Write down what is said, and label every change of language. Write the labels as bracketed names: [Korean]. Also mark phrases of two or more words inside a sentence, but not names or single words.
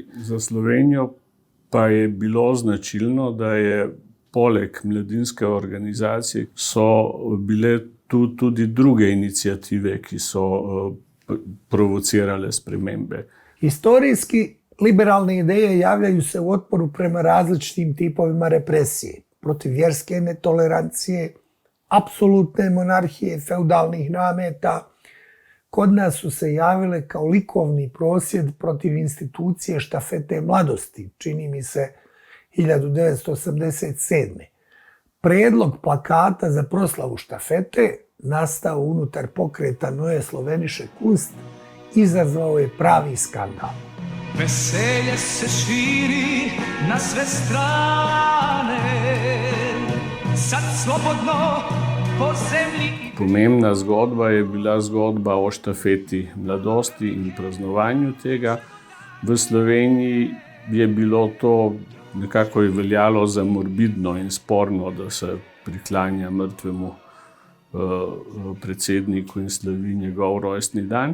[Slovenian] Za Slovenijo pa je bilo značilno, da je poleg mladinske organizacije so bile tu tudi druge inicijative, ki so provocirale spremembe. [Bosnian] Historijski liberalne ideje javljaju se u otporu prema različitim tipovima represije, protiv vjerske netolerancije, apsolutne monarhije, feudalnih nameta. Kod nas su se javile kao likovni prosvjed protiv institucije štafete mladosti, čini mi se 1987. Predlog plakata za proslavu štafete, nastao unutar pokreta Neue Slovenische Kunst, izazvao je pravi skandal. Veselje se širi na sve strane, sad slobodno po zemlji. [Slovenian] Pomembna zgodba je bila zgodba o štafeti mladosti in praznovanju tega. V Sloveniji je bilo to nekako veljalo za morbidno in sporno, da se priklanja mrtvemu predsedniku in slavi njegov rojstni dan.